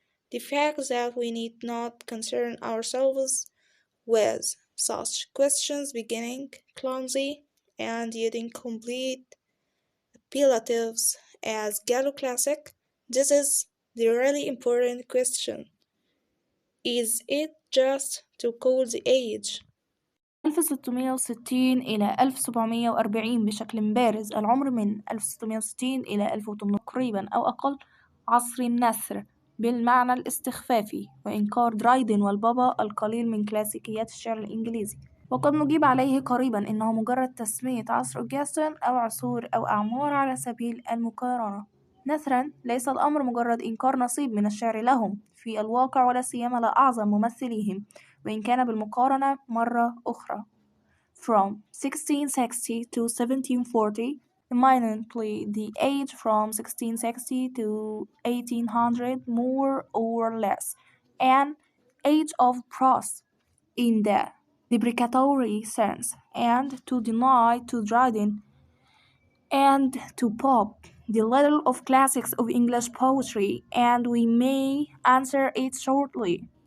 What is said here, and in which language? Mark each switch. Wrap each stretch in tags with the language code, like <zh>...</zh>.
<en>The fact that we need not concern ourselves with such questions beginning clumsy and yet incomplete appellatives as Gallo Classic, this is the really important question. Is it just to call the age?</en> <ar>1660 إلى 1740 بشكل بارز. العمر من 1660 إلى 1800 تقريبا أو أقل، عصر النثر بالمعنى الاستخفافي، وإنكار درايدن والبابا القليل من كلاسيكيات الشعر الإنجليزي. وقد نجيب عليه قريبا إنه مجرد تسمية عصر أوغسطين أو عصور أو أعمار على سبيل المقارنة. نثرا ليس الأمر مجرد إنكار نصيب من الشعر لهم في الواقع، ولا سيما لا أعظم ممثليهم، وإن كان بالمقارنة مرة أخرى.</ar> <en>From 1660 to 1740, eminently the age from 1660 to 1800, more or less, an age of prose in the deprecatory sense, and to deny to Dryden and to Pope the level of classics of English poetry, and we may answer it shortly.</en>